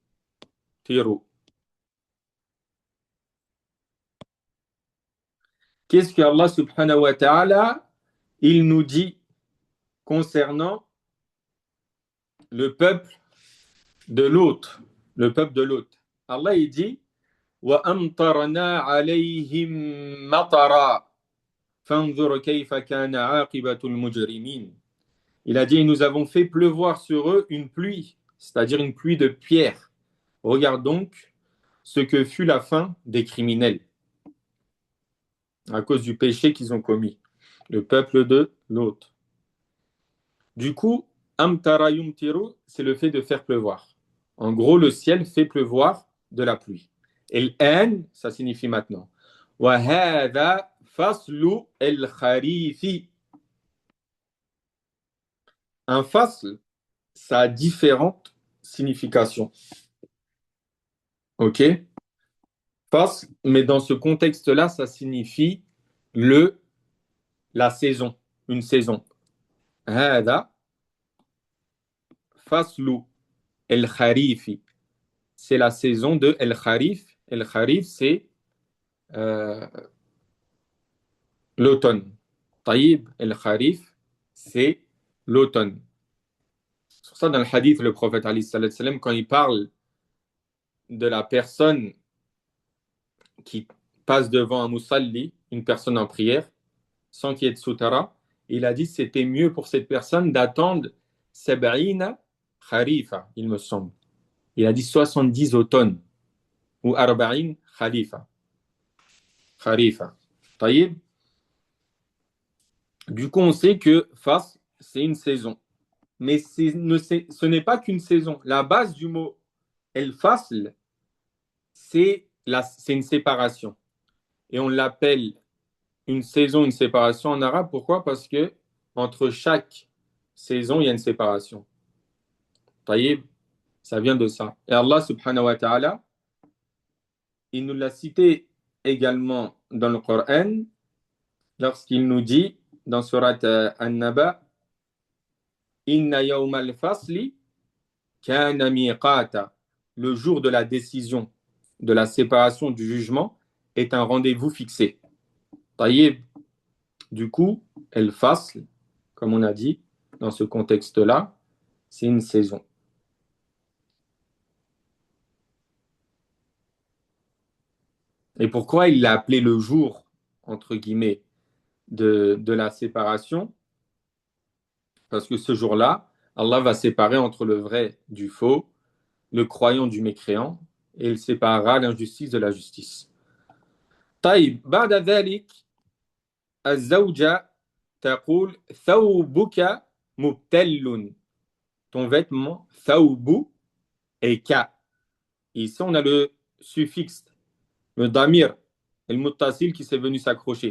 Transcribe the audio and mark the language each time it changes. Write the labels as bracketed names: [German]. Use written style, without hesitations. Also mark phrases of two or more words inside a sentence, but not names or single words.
[French] Qu'est-ce que Allah [Arabic] سبحانه وتعالى, [French] il nous dit concernant le peuple de l'autre? Le peuple de l'autre. Allah, il dit [Arabic] وَأَمْطَرْنَا عَلَيْهِمْ مَطَرًا فَانظُرْ كَيْفَ كَانَ عَاقِبَةُ الْمُجْرِمِينَ. [French] Il a dit, nous avons fait pleuvoir sur eux une pluie, c'est-à-dire une pluie de pierre. Regarde donc ce que fut la fin des criminels à cause du péché qu'ils ont commis, le peuple de l'autre. Du coup, [Arabic] أمطر يمطر, [French] c'est le fait de faire pleuvoir. En gros, le ciel fait pleuvoir de la pluie. Et l'an, ça signifie maintenant. [Arabic] وهذا فصل الخريف. [French] Un fasl, ça a différentes significations. Ok? Fasl, mais dans ce contexte-là, ça signifie la saison, une saison. [Arabic] هذا فصل الخريف. [French] C'est la saison de el-kharif. El-kharif, c'est euh, l'automne. Taïb, el-kharif, c'est l'automne. C'est pour ça, dans le hadith, le prophète, [Arabic] عليه السلام, [French] quand il parle de la personne qui passe devant un musalli, une personne en prière, sans qu'il y ait de soutara, il a dit que c'était mieux pour cette personne d'attendre [Arabic] سبعين خريفا, [French] il me semble. Il a dit 70 automnes, ou [Arabic] أربعين خليفة. [French] Kharifa. Taïb. Du coup, on sait que Fas, c'est une saison. Mais ce n'est pas qu'une saison. La base du mot El-Fasl, c'est une séparation. Et on l'appelle une saison, une séparation en arabe. Pourquoi? Parce que entre chaque saison, il y a une séparation. Taïb, ça vient de ça. Et Allah [Arabic] سبحانه وتعالى, [French] il nous l'a cité également dans le Coran lorsqu'il nous dit dans surat An-Naba, [Arabic] إن يوم الفصل كان ميقاتا. [French] Le jour de la décision, de la séparation du jugement est un rendez-vous fixé. Taïb, du coup, el-fasl, comme on a dit, dans ce contexte-là, c'est une saison. Et pourquoi il l'a appelé le jour, entre guillemets, de la séparation? Parce que ce jour-là, Allah va séparer entre le vrai du faux, le croyant du mécréant, et il séparera l'injustice de la justice. [Arabic] طيب بعد ذلك الزوجة تقول ثوبك مبتل. [French] Ton vêtement, ثوب, et ka. Ici, on a le suffixe, le damir, et le muttasil qui s'est venu s'accrocher.